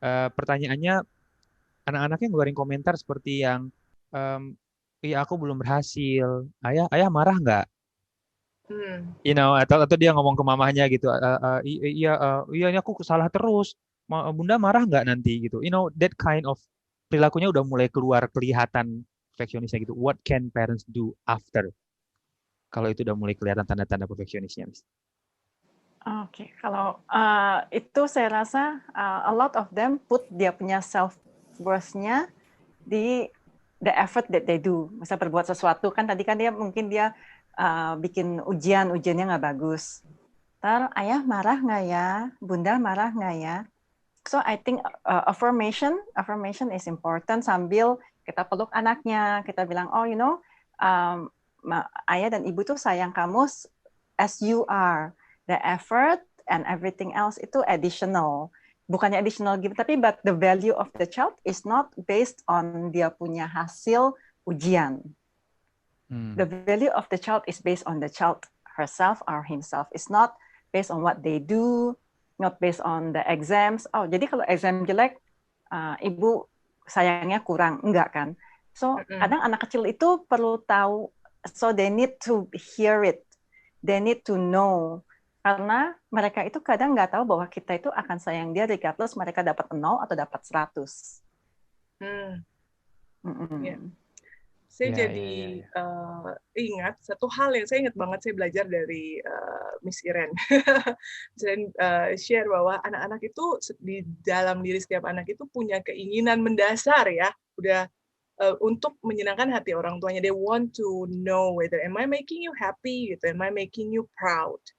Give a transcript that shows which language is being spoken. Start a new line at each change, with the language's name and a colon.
Indonesian: Pertanyaannya, anak-anaknya ngeluarin komentar seperti yang, aku belum berhasil, ayah marah nggak? Atau dia ngomong ke mamahnya gitu, ini aku salah terus, bunda marah nggak nanti gitu.
English: That kind of
Indonesian: perilakunya udah mulai kelihatan perfeksionisnya gitu.
English: What can parents do after?
Indonesian: Kalau itu udah mulai kelihatan tanda-tanda perfeksionisnya, Miss. Oke, kalau itu saya rasa
English: a lot of them put
Indonesian: dia punya
English: self-worth-nya di the effort that they do.
Indonesian: Misal berbuat sesuatu, kan tadi kan mungkin dia bikin ujiannya nggak bagus. Ayah marah nggak ya? Bunda marah nggak ya?
English: So I think affirmation is important,
Indonesian: sambil kita peluk anaknya, kita bilang, ayah dan ibu tuh sayang kamu
English: as you are. The effort and everything else itu additional.
Indonesian: Bukannya additional gitu, tapi
English: but the value of the child is not based on
Indonesian: dia punya hasil ujian.
English: The value of the child is based on the child herself or himself. It's not based on what they do, not based on the exams.
Indonesian: Oh, jadi kalau exam jelek, ibu sayangnya kurang, enggak kan? So kadang anak kecil itu perlu tahu,
English: so they need to hear it, they need to know,
Indonesian: karena mereka itu kadang nggak tahu bahwa kita itu akan sayang dia regardless mereka dapat 0 atau dapat 100.
English: Yeah.
Indonesian: Saya jadi ingat satu hal yang saya ingat banget, saya belajar dari Miss Iren. Miss share bahwa anak-anak itu di dalam diri setiap anak itu punya keinginan mendasar ya, udah untuk menyenangkan hati orang tuanya.
English: They want to know whether am I making you happy, gitu, am I making you proud.